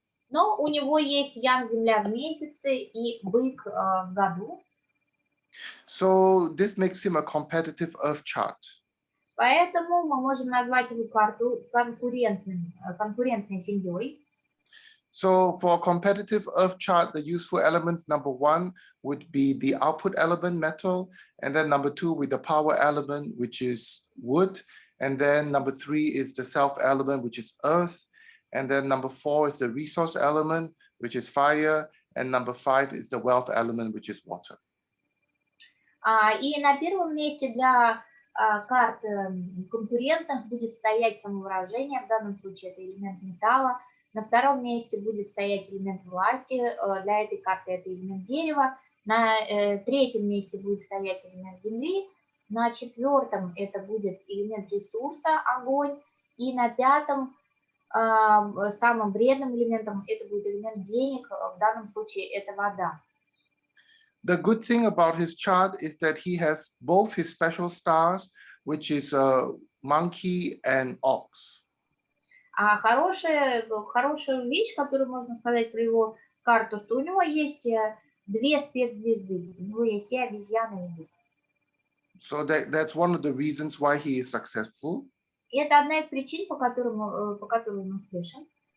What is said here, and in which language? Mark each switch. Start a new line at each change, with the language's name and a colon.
Russian: Но у него есть Ян Земля в месяце и Бык в году.
English: So this makes him a competitive Earth chart.
Russian: Поэтому мы можем назвать его карту конкурентной семьей.
English: So for a competitive Earth chart, the useful elements, number 1 would be the output element, metal, and then number 2 with the power element, which is wood, and then number 3 is the self element, which is earth, and then number 4 is the resource element, which is fire, and number 5 is the wealth element, which is water.
Russian: И на первом месте для карт конкурентных будет стоять самовыражение, в данном случае это элемент металла. На втором месте будет стоять элемент власти, для этой карты это элемент дерева. На третьем месте будет стоять элемент земли. На четвертом это будет элемент ресурса, огонь. И на пятом, самым вредным элементом, это будет элемент денег, в данном случае это вода.
English: The good thing about his chart is that he has both his special stars, which is monkey and ox.
Russian: А хорошая вещь, которую можно сказать про его карту, что у него есть две спецзвезды. У него есть и обезьяна, и бык.
English: So that's one of the reasons why he is successful.
Russian: И это одна из причин, по которой он успешен.